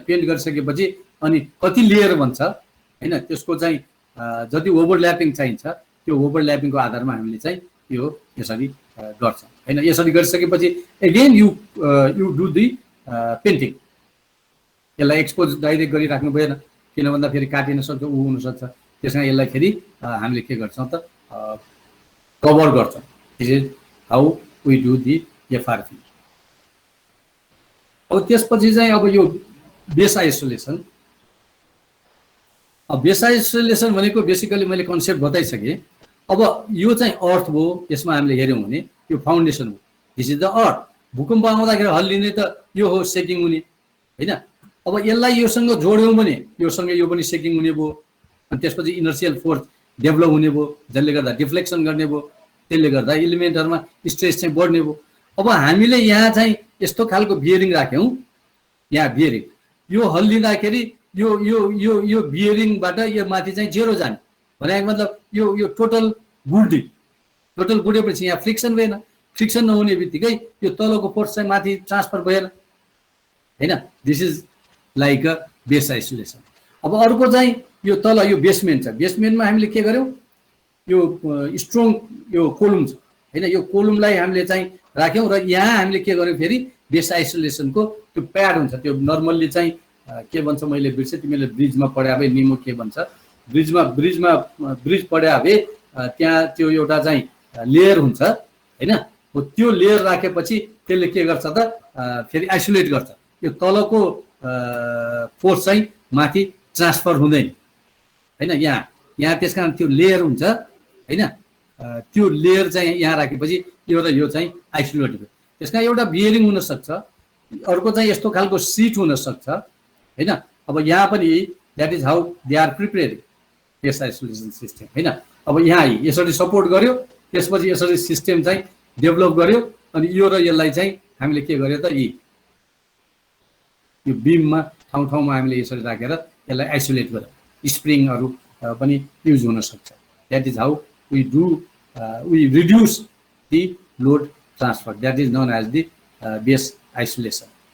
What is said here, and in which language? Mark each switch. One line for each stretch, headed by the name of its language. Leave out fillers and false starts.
Nepali: Pant गरिसकेपछि अनि कति लेयर बन्छ हैन, त्यसको चाहिँ जति ओभरल्यापिङ चाहिन्छ त्यो ओभरल्यापिङको आधारमा हामीले चाहिँ यो यसरी गर्छौँ हैन। यसरी गरिसकेपछि
English: Again you do the painting.
Nepali: यसलाई एक्सपोज डाइरेक्ट गरिराख्नु भएन, किन भन्दा फेरि काटिन सक्छ, ऊ हुनसक्छ। त्यसमा यसलाई फेरि हामीले के गर्छौँ त कभर गर्छौँ।
English: This is how we do the FRP.
Nepali: अब त्यसपछि चाहिँ अब यो बेस आइसोलेसन। अब बेस आइसोलेसन भनेको बेसिकली मैले कन्सेप्ट बताइसकेँ। अब यो चाहिँ अर्थ भयो, यसमा हामीले हेऱ्यौँ भने यो फाउन्डेसन हो,
English: This is the earth.
Nepali: भूकम्प आउँदाखेरि हल्लिने त यो हो, सेकिङ हुने हैन। अब यसलाई योसँग जोड्यौँ भने योसँग यो पनि सेकिङ हुने भयो, अनि त्यसपछि इनर्सियल फोर्स डेभलप हुने भयो, जसले गर्दा डिफ्लेक्सन गर्ने भयो, त्यसले गर्दा इलिमेन्टहरूमा स्ट्रेस चाहिँ बढ्ने भयो। अब हामीले यहाँ चाहिँ यस्तो खालको बियरिङ राख्यौँ, यहाँ बियरिङ यो हल्लिँदाखेरि यो यो यो यो बियरिङबाट यो माथि चाहिँ जेरो जाने भनेको मतलब यो टोटल गुड्यो। टोटल गुडेपछि यहाँ फ्रिक्सन भएन, फ्रिक्सन नहुने बित्तिकै यो तलको फोर्स चाहिँ माथि ट्रान्सफर भएन हैन।
English: This is like a base isolation.
Nepali: अब अर्को चाहिँ यो तल यो बेसमेन्ट छ, बेसमेन्टमा हामीले के गर्यौँ यो स्ट्रङ यो कोलुम छ हैन, यो कोलुमलाई हामीले चाहिँ राख्यौँ र यहाँ हामीले के गर्यौँ फेरि बेस आइसोलेसनको त्यो प्याड हुन्छ, त्यो नर्मल्ली चाहिँ के भन्छ मैले बिर्सेँ, तिमीले ब्रिजमा पढ्या भए निमो के भन्छ, ब्रिज पढ्या भए त्यहाँ त्यो एउटा चाहिँ लेयर हुन्छ हैन। हो त्यो लेयर राखेपछि त्यसले के गर्छ त फेरि आइसोलेट गर्छ, यो तलको फोर्स चाहिँ माथि ट्रान्सफर हुँदैन हैन। यहाँ त्यस कारण त्यो लेयर हुन्छ हैन, त्यो लेयर चाहिँ यहाँ राखेपछि यो र यो चाहिँ आइसोलेट भयो। त्यस कारण एउटा बियरिङ हुनसक्छ, अर्को चाहिँ यस्तो खालको सिट हुन सक्छ हैन। अब यहाँ पनि
English: That is how they are preparing case isolation system हैन।
Nepali: अब यहाँ यसरी सपोर्ट गर्यो, त्यसपछि यसरी सिस्टम चाहिँ डेभलप गर्यो, अनि यो र यसलाई चाहिँ हामीले के गर्यो त यो बिममा ठाउँ ठाउँमा हामीले यसरी राखेर यसलाई आइसोलेट गर्यो। स्प्रिङहरू पनि युज हुन सक्छ।
English: That is how we do we reduce the load transfer, that is known as the base isolation.